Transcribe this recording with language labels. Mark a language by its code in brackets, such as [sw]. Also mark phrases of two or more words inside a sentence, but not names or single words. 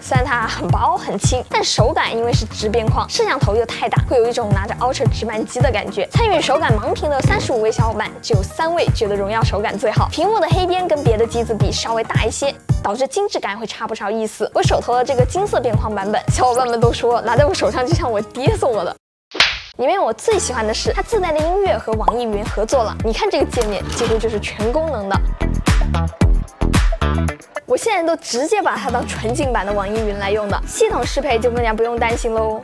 [zh] 雖然它很薄很輕，但手感因為是直邊框，攝像頭又太大，會有一種拿着 Ultra 直板機的感覺。參與手感盲評的35位小伙伴，只有3位覺得榮耀手感最好。屏幕的黑邊跟別的機子比稍微大一些，導致精緻感會差不少意思。我手頭的這個金色邊框版本，小伙伴們都說拿在我手上就像我爹送我的。裡面我最喜歡的是它自帶的音樂和網易雲合作了，你看這個界面幾乎就是全功能的。我現在都直接把它當純淨版的網易雲來用的，系統適配就更加不用擔心嘍。